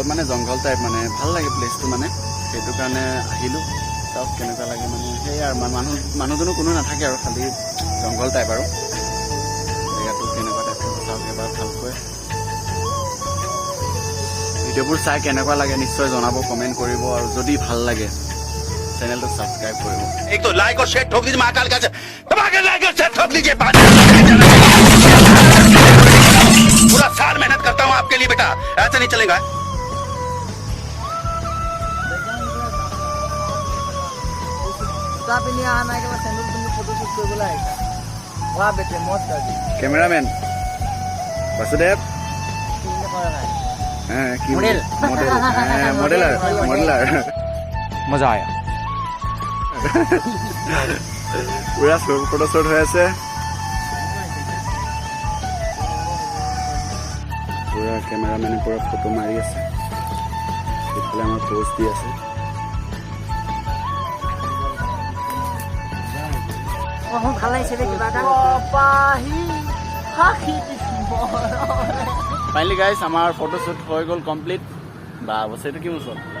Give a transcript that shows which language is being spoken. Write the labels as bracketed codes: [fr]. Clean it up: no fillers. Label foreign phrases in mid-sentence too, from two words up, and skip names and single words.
[as] মানে [en] jungle type [as] মানে ভাল লাগে প্লেচটো মানে সেইটো কাৰণে আহিলোঁ চাওক কেনেকুৱা লাগে মানে সেয়াই আৰু মানুহজনো কোনো নাথাকে আৰু খালি [en] jungle type [as] আৰু জেগাটো কেনেকুৱা টাইপৰ চাওক এবাৰ ভালকৈ ভিডিঅ'বোৰ চাই কেনেকুৱা লাগে নিশ্চয় জনাব কমেণ্ট কৰিব আৰু যদি ভাল লাগে চেনেলটো ছাবস্ক্ৰাইব কৰিব [hi] एक तो लाइक और शेयर ठोक दीजिए महाकाल का धमाके लाइक और शेयर ठोक दीजिए पूरा साल मेहनत करता हूँ आपके लिए बेटा ऐसा नहीं चलेगा [as] কেমেৰামেন বাসুদেৱ মডেলাৰ [hi] मजा आया [as] পুৰা [en] photo shoot [as] হৈ আছে পুৰা কেমেৰামেনে পুৰা ফটো মাৰি আছে সেইফালে আমাৰ পোষ্ট দি আছে [en] finally guys [as] আমাৰ [en] photo shoot [as] হৈ গ'ল কমপ্লিট বা বস্তুটো কি ওচৰত